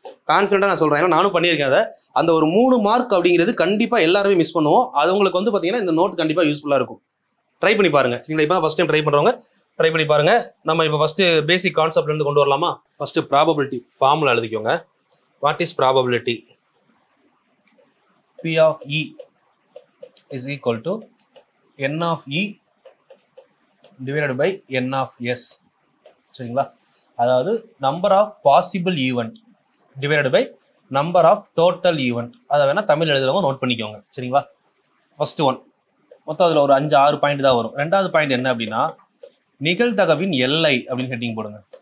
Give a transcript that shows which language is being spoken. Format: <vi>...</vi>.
<ta>கான்ஃபிடென்ட்டாக நான் சொல்கிறேன், ஏன்னா நானும் பண்ணியிருக்கேன். அதை அந்த ஒரு 3 மார்க் அப்படிங்கிறது கண்டிப்பாக எல்லாருமே மிஸ் பண்ணுவோம். அது உங்களுக்கு வந்து பார்த்தீங்கன்னா இந்த நோட் கண்டிப்பாக யூஸ்ஃபுல்லாக இருக்கும். ட்ரை பண்ணி பாருங்க சரிங்களா. இப்போ தான் ஃபஸ்ட் டைம் ட்ரை பண்ணுறவங்க ட்ரை பண்ணி பாருங்க. நம்ம இப்போ ஃபஸ்ட்டு பேசிக் கான்செப்ட்லேருந்து கொண்டு வரலாமா. ஃபஸ்ட்டு ப்ராபபிலிட்டி ஃபார்முலா எழுதிக்கோங்க.</ta> <en>What is probability? P of E is equal to N of E divided by N of S</en> <ta>சரிங்களா.</ta> <en>அதாவது number of possible event divided by number of total event.</en> <ta>அதை வேணால் Tamil எழுதுறவங்க note பண்ணிக்கோங்க சரிங்களா. First one மொத்தம் அதில் ஒரு 5-6 பாயிண்ட் தான் வரும். 2வது பாயிண்ட் என்ன அப்படின்னா நிகழ்தகவின் எல்லை அப்படின்னு ஹெட்டிங் போடுங்க.</ta>